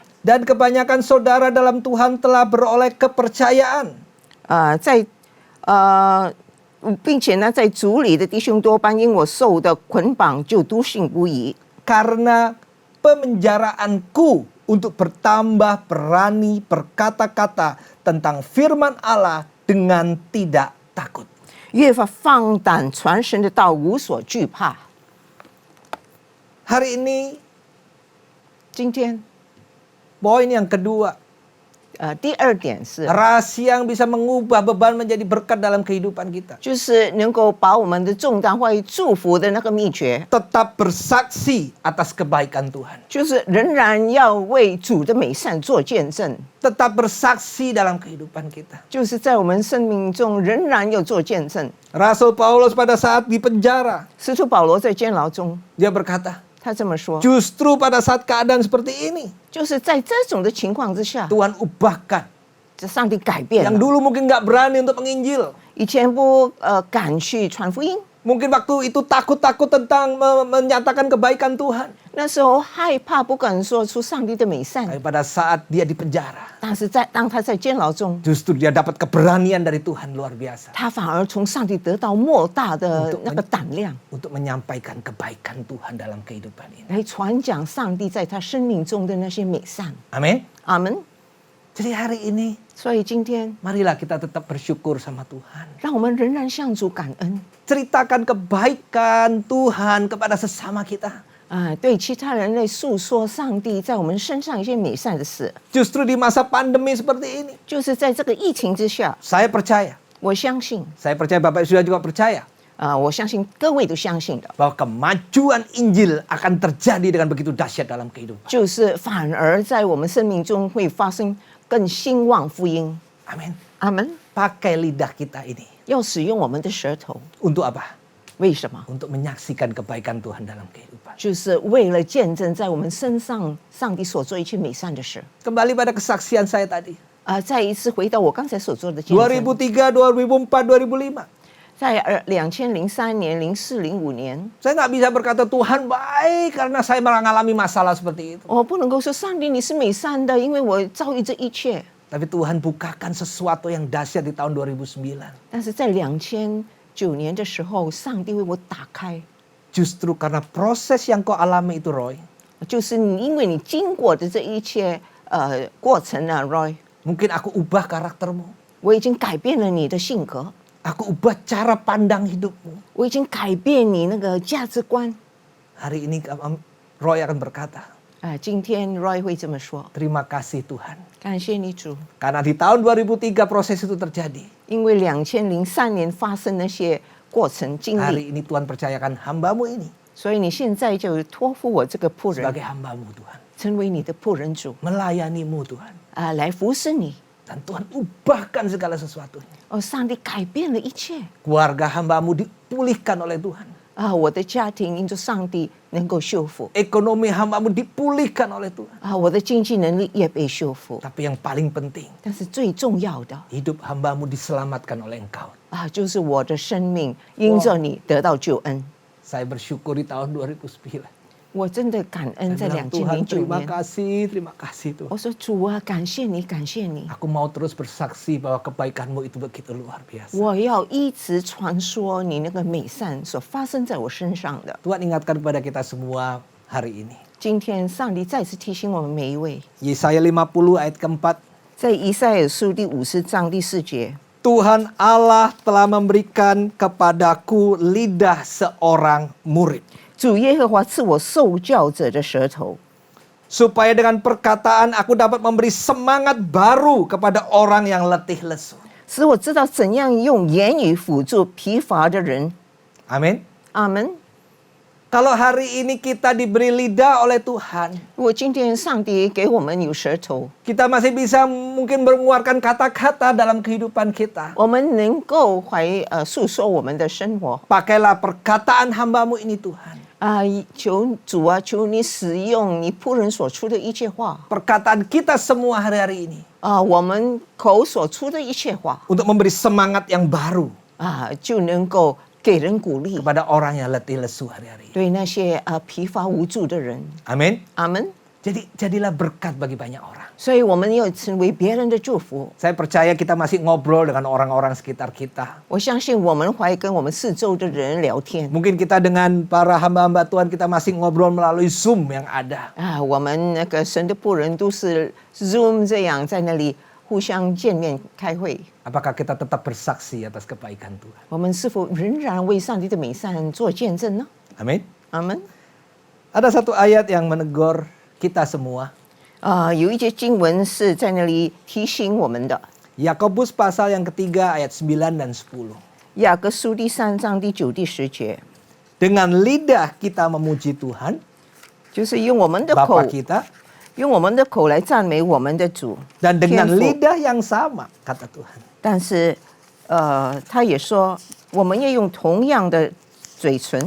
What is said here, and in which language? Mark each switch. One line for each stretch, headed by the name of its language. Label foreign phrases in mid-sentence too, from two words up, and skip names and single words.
Indonesian: Dan kebanyakan saudara dalam Tuhan telah beroleh kepercayaan.
Chinese: 并且呢，在主里的弟兄多半因我受的捆绑，就笃信不疑。
Indonesian: Karena pemenjaraanku untuk bertambah berani berkata-kata tentang firman Allah dengan tidak takut.
Chinese: 越发放胆传神的道，无所惧怕。
Indonesian: Hari ini
Chinese: 今天，
Indonesian: poin yang kedua,
Chinese: 第二点是，
Indonesian: rahasia yang bisa mengubah beban menjadi berkat dalam kehidupan kita.
Chinese: 就是能够把我们的重担化为祝福的那个秘诀，
Indonesian: Tetap bersaksi atas kebaikan Tuhan.
Chinese: 就是仍然要为主的美善做见证，
Indonesian: Tetap bersaksi dalam kehidupan kita.
Chinese: 就是在我们生命中仍然要做见证。
Indonesian: Rasul Paulus pada saat di penjara,
Chinese: 使徒保罗在监牢中，
Indonesian: dia berkata,
Chinese: 他这么说，
Indonesian: justru pada saat keadaan seperti ini,
Chinese: 就是在这种的情况之下，
Indonesian: Tuhan ubahkan.
Chinese: 这上帝改变
Indonesian: Yang
Chinese: 了。
Indonesian: dulu mungkin nggak berani untuk menginjil.
Chinese: 以前不敢去传福音，
Indonesian: Mungkin waktu itu takut-takut tentang menyatakan kebaikan Tuhan.
Chinese: 那时候害怕不敢说出上帝的美善。
Indonesian: Tapi pada saat dia di penjara,
Chinese: 但是当他在监牢中，
Indonesian: justru dia dapat keberanian dari Tuhan luar biasa.
Chinese: 他反而从上帝得到莫大的那个胆量，
Indonesian: Untuk menyampaikan kebaikan Tuhan dalam kehidupan ini.
Chinese: 来传讲上帝在他生命中的那些美善。
Indonesian: Amin.
Chinese: 阿门。
Indonesian: Jadi hari ini,
Chinese: 所以今天，
Indonesian: marilah kita tetap bersyukur sama Tuhan.
Chinese: 让我们仍然向主感恩
Indonesian: Ceritakan kebaikan Tuhan kepada sesama kita.
Chinese: 对其他人类诉说上帝在我们身上一些美善的事。
Indonesian: Justru di masa pandemi seperti ini,
Chinese: 就是在这个疫情之下，
Indonesian: saya percaya
Chinese: 我相信
Indonesian: Bapak sudah juga percaya
Chinese: 我相信各位都相信的，
Indonesian: bahwa kemajuan Injil akan terjadi dengan begitu dahsyat dalam kehidupan.
Chinese: 就是反而在我们生命中会发生更兴旺福音。
Indonesian: Amin.
Chinese: 阿门。
Indonesian: Pakai lidah kita ini
Chinese: 要使用我们的舌头，
Indonesian: untuk apa?
Chinese: 为什么？
Indonesian: Untuk menyaksikan kebaikan Tuhan dalam kehidupan.
Chinese: 就是为了见证在我们身上上帝所做一切美善的事。
Indonesian: Kembali pada kesaksian saya tadi.
Chinese: 再一次回到我刚才所做的见证， 2003, 2004, 2005. 在2003年、04、05年，
Indonesian: Saya nggak bisa berkata Tuhan baik karena saya mengalami masalah seperti itu.
Chinese: 我不能够说上帝你是美善的，因为我遭遇这一切。
Indonesian: Tapi Tuhan bukakan sesuatu yang dahsyat di tahun 2009.
Chinese: 但是在2009年的时候，上帝为我打开，
Indonesian: Justru karena proses yang kau alami itu Roy.
Chinese: 就是因为你经过的这一切过程啊，Roy，
Indonesian: Mungkin aku ubah karaktermu.
Chinese: 我已经改变了你的性格，
Indonesian: Aku ubah cara pandang hidupmu.
Chinese: 我已经改变你那个价值观。
Indonesian: Hari ini Roy akan berkata,
Chinese: 今天 Roy 会这么说，
Indonesian: terima kasih Tuhan.
Chinese: 感谢你主，
Indonesian: Karena di tahun 2003 proses itu terjadi.
Chinese: 因为2003年发生那些过程经历，
Indonesian: Hari ini Tuhan percayakan hambamu ini
Chinese: 所以你现在就托付我这个仆人，
Indonesian: sebagai hambamu Tuhan.
Chinese: 成为你的仆人主，
Indonesian: Melayanimu Tuhan.
Chinese: 来服侍你。
Indonesian: Dan Tuhan ubahkan segala sesuatunya.
Chinese: 上帝改变了一切
Indonesian: Keluarga hambamu dipulihkan oleh Tuhan.
Chinese: 我的家庭因着上帝能够修复
Indonesian: Ekonomi hambamu dipulihkan oleh Tuhan.
Chinese: 我的经济能力也被修复。
Indonesian: Tapi yang paling penting,
Chinese: 但是最重要的
Indonesian: hidup hambamu diselamatkan oleh Engkau.
Chinese: 就是我的生命因着你得到救恩。
Indonesian: Saya bersyukur di tahun 2009.
Chinese: 我真的感恩
Indonesian: Saya
Chinese: 在
Indonesian: bilang, Tuhan 2009 terima
Chinese: 年。
Indonesian: kasih Tuhan.
Chinese: 我说主啊，感谢你，感谢你，
Indonesian: Aku mau terus bersaksi bahwa kebaikanmu itu begitu luar biasa.
Chinese: 我要一直传说你那个美善所发生在我身上的。
Indonesian: Tuhan ingatkan kepada kita semua hari ini.
Chinese: 今天上帝再次提醒我们每一位，
Indonesian: Yesaya 50 ayat keempat.
Chinese: 在以赛亚书第50章第4节，
Indonesian: Tuhan Allah telah memberikan kepadaku lidah seorang murid.
Chinese: 主耶和华赐我受教者的舌头，
Indonesian: Supaya dengan perkataan aku dapat memberi semangat baru kepada orang yang letih lesu.
Chinese: 使我知道怎样用言语辅助疲乏的人。
Indonesian: Amin.
Chinese: 阿门。
Indonesian: Kalau hari ini kita diberi lidah oleh Tuhan,
Chinese: 如果今天上帝给我们有舌头，
Indonesian: kita masih bisa mungkin mengeluarkan kata-kata dalam kehidupan kita.
Chinese: 我们能够诉说我们的生活
Indonesian: Pakailah perkataan hambamu ini Tuhan.
Chinese: 啊、求主啊，求你使用你仆人所出的一切话
Indonesian: Perkataan kita semua hari-hari ini.
Chinese: 啊、我们口所出的一切话
Indonesian: Untuk memberi semangat yang baru
Chinese: 啊、就能够给人鼓励，
Indonesian: kepada orang yang letih lesu hari-hari ini.
Chinese: 对那些疲乏无助的人。
Indonesian: Amin.
Chinese: 阿门。
Indonesian: Jadi jadilah berkat bagi banyak orang.
Chinese: 所以我们要成为别人的祝福。
Indonesian: Saya percaya kita masih ngobrol dengan orang-orang sekitar kita.
Chinese: 我相信我们会跟我们四周的人聊天
Indonesian: Mungkin kita dengan para hamba-hamba Tuhan kita masih ngobrol melalui Zoom yang ada.
Chinese: 啊，我们那个神的仆人都是 Zoom 这样在那里互相见面开会。
Indonesian: Apakah kita tetap bersaksi atas kebaikan Tuhan?
Chinese: 我们是否仍然为上帝的美善做见证呢？
Indonesian: Amin.
Chinese: 阿门。
Indonesian: Ada satu ayat yang menegur kita semua.
Chinese: 有一节经文是在那里提醒我们的，
Indonesian: Yakobus pasal yang ketiga ayat 9 dan 10.
Chinese: 雅各书第3章第9、第10节，
Indonesian: Dengan lidah kita memuji Tuhan,
Chinese: 就是用我们的口
Indonesian: Bapa，kita,
Chinese: 用我们的口来赞美我们的主。
Indonesian: dan dengan
Chinese: 天父
Indonesian: lidah yang sama, kata Tuhan.
Chinese: 但是，他也说，我们要用同样的嘴唇，